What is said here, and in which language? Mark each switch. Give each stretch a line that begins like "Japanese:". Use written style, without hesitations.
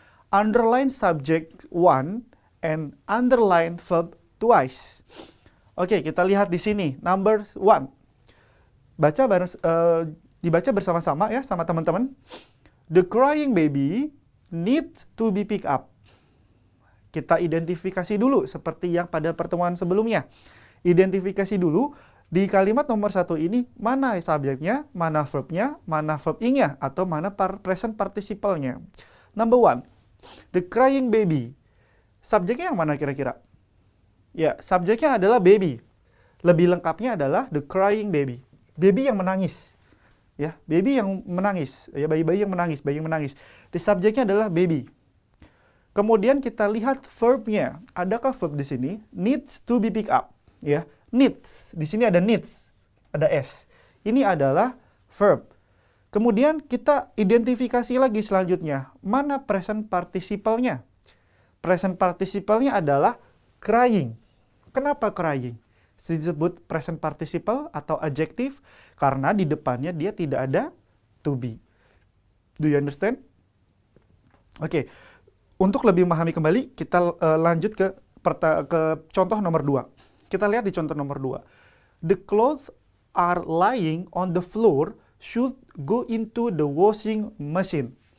English: Underline subject one and underline verb twice.
Indonesian: Oke, kita lihat di sini number one. Dibaca bersama-sama ya sama teman-teman.
English: The crying baby needs to be picked up.
Indonesian: Kita identifikasi dulu seperti yang pada pertemuan sebelumnya. Identifikasi dulu. Di kalimat nomor satu ini, mana subjeknya, mana verbnya, mana verb ing-nya, atau mana present participle-nya.
English: Number one, the crying baby.
Indonesian: Subjeknya yang mana kira-kira? Ya, subjeknya adalah baby. Lebih lengkapnya adalah
English: the crying baby.
Indonesian: Baby yang menangis. Ya, baby yang menangis. Ya, bayi-bayi yang menangis, bayi yang menangis. The subjeknya adalah baby. Kemudian kita lihat verbnya. Adakah verb di sini?
English: Needs to be picked up. Ya. Needs,
Indonesian: di sini ada
English: needs, ada S.
Indonesian: Ini adalah verb. Kemudian kita identifikasi lagi selanjutnya. Mana present participle-nya? Present participle-nya adalah crying. Kenapa crying? Disebut present participle atau adjektif karena di depannya dia tidak ada to be.
English: Do you understand?
Indonesian: Oke. Untuk lebih memahami kembali, kita lanjut ke contoh nomor 2. Kita lihat di contoh nomor 2.
English: The clothes are lying on the floor should go into the washing machine.